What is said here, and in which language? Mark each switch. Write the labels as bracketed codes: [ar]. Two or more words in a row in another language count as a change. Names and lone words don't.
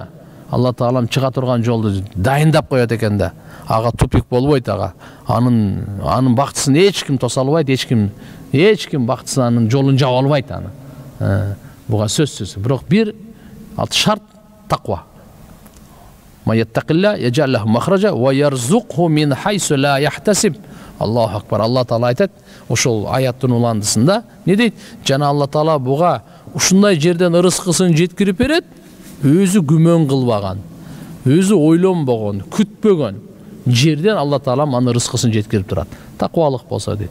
[ky] Алла Таалам чыга турган жолду дайындап коет экен да. Ага тупик болбойт ага. Анын бактысын эч ким тоса албайт, эч ким бактысын анын жолун жаба албайт аны. Буга сөзсүз. Бирок бир шарт таква. [ar] من يتق الله يجعل له مخرجا ويرزقه من حيث لا يحتسب. الله أكبر. [ky] Алла Таала айтат, ошол аяттын уландысында не дейт? Жана Алла Таала буга ушундай жерден ырыскысын жеткирип берет, өзү күмөн кылбаган, өзү ойлонбогон, күтпөгөн жерден Алла Таала аны ырыскысын жеткирип турат. Таквалык болсо дейт.